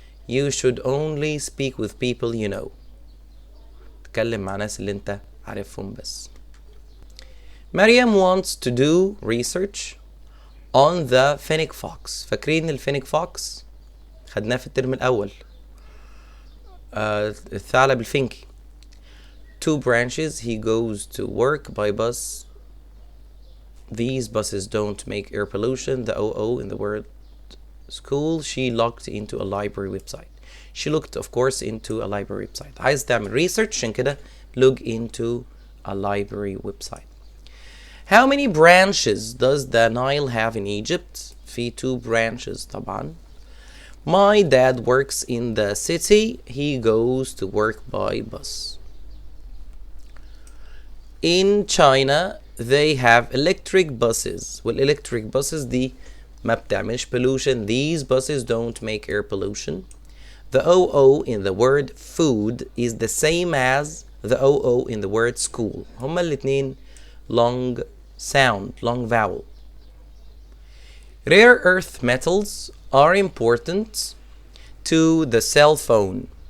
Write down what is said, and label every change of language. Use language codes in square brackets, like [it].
[en] You should only speak with people you know. [ar] تكلم مع ناس اللي انت عارفهم بس. [en] مريم wants to do research on the fennec fox. [ar] فاكرين الفينيك فوكس؟ خدناه في الترم الأول. الثعلب الفينكي. [en] 2 branches. He goes to work by bus. These buses don't make air pollution. The OO in the word school. She looked into a library website. She looked of course into a library website. [ar] عايز تعمل [en] research [ar] عشان كده [en] look into a library website. How many branches does the Nile have in Egypt? [ar] في [en] 2 branches [ar] طبعا. [en] My dad works in the city. He goes to work by bus. In China they have electric buses. [ar] والelectric buses دي ما بتعملش pollution. [en] These buses don't make air pollution. The OO in the word food is the same as the OO in the word school. [ar] هما الاتنين [en] long sound, long vowel. Rare earth metals are important to the cell phone.